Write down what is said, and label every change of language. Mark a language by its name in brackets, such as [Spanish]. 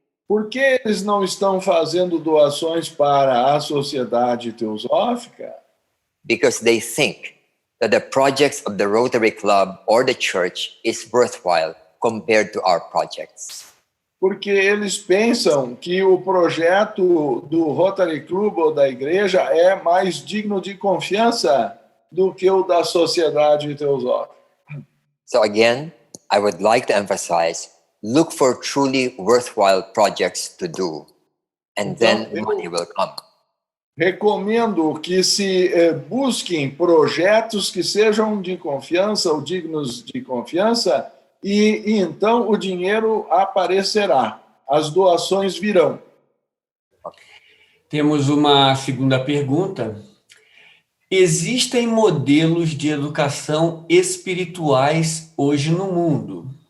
[Portuguese] Por que eles não estão fazendo doações para a Sociedade Teosófica? [English] Because they think that the projects of the Rotary Club or the church is worthwhile compared to our projects. [Portuguese] porque eles pensam que o projeto do Rotary Club ou da igreja é mais digno de confiança do que o da sociedade teosófica. [English] So again, I would like to emphasize, look for truly worthwhile projects to do, and then money will come. [Portuguese] Recomendo que se busquem projetos que sejam de confiança ou dignos de confiança e então o dinheiro aparecerá, as doações virão. Temos uma segunda pergunta. Existem modelos de educação espirituais hoje no mundo?